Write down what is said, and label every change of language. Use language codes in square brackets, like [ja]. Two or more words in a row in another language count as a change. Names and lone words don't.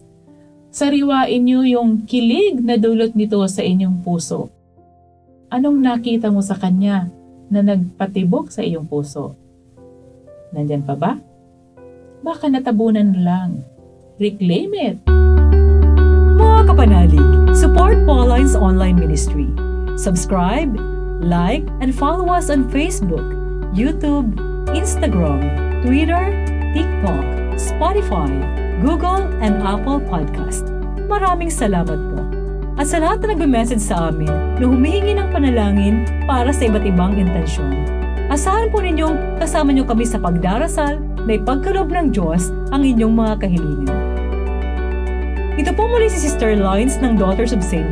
[tl] Sariwain nyo yung kilig na dulot nito sa inyong puso. Anong nakita mo sa kanya na nagpatibok sa iyong puso? Nandyan pa ba? Baka natabunan lang. [en] Reclaim it! [tl] Mga kapanalig, [en] support Pauline's online ministry. Subscribe, like, and follow us on Facebook, YouTube, Instagram, Twitter, TikTok, Spotify, Google, and Apple Podcast. [tl] Maraming salamat po. At sa lahat na nag-message sa amin na humihingi ng panalangin para sa iba't ibang intensyon. Asahan po ninyong kasama nyo kami sa pagdarasal na ipagkaloob ng Diyos ang inyong mga kahilingan. Ito po muli si Sister Lines ng Daughters of St.